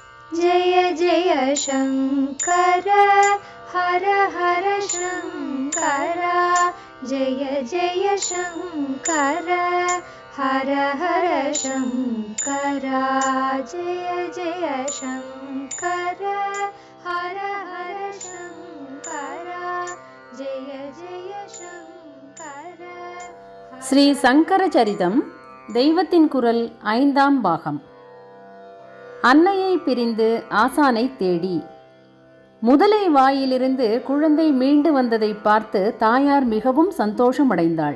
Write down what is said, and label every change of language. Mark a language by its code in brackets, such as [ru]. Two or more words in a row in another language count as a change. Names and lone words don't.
[sa] जय जय शङ्कर हर हर शङ्कर जय जय शङ्कर हर हर शङ्कर जय जय शङ्कर हर हर शङ्कर जय जय शङ्कर. [ta] ஸ்ரீ சங்கர சரிதம் தெய்வத்தின் குரல் 5ஆம் பாகம். அன்னையை பிரிந்து ஆசானை தேடி. முதலை வாயிலிருந்து குழந்தை மீண்டு வந்ததை பார்த்து தாயார் மிகவும் சந்தோஷமடைந்தாள்.